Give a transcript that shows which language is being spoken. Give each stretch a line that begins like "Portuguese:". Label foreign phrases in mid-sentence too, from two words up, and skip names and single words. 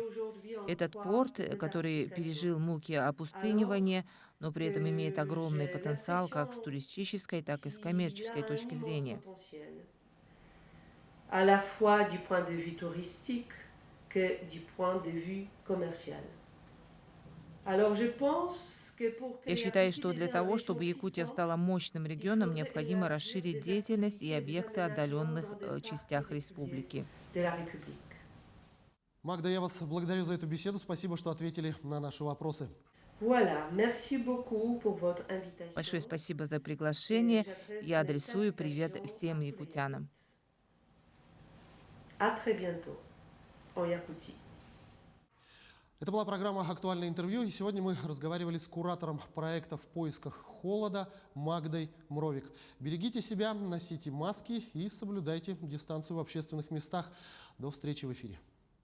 Russian: Этот порт, который пережил муки опустынивания, но при этом имеет огромный потенциал как с туристической, так и с коммерческой точки зрения.
French: À la fois du point de vue touristique que du point de vue commercial. Alors je pense que pour que
Russian: Я считаю, что Якутия для
French: devienne une
Russian: того,
French: région
Russian: чтобы Якутия
French: puissante,
Russian: стала мощным
French: il
Russian: регионом,
French: faudrait
Russian: необходимо
French: élargir
Russian: расширить
French: des
Russian: деятельность и
French: activités, des
Russian: объекты
French: aménagements
Russian: отдаленных
French: dans des parcs
Russian: частях particuliers республики.
French: de la République.
Russian: Магда, я вас благодарю за эту беседу. Спасибо, что ответили на наши вопросы.
French: Voilà, merci beaucoup pour votre invitation.
Russian: Большое спасибо за
French: Et
Russian: приглашение.
French: j'adresse
Russian: Я
French: mes
Russian: адресую привет
French: salutations
Russian: всем
French: à tous les
Russian: якутянам.
French: Yakouts. À très bientôt en Yakoutie.
Russian: Это была программа «Актуальное интервью», и сегодня мы разговаривали с куратором проекта «В поисках холода» Магдой Мровик. Берегите себя, носите маски и соблюдайте дистанцию в общественных местах. До встречи в эфире.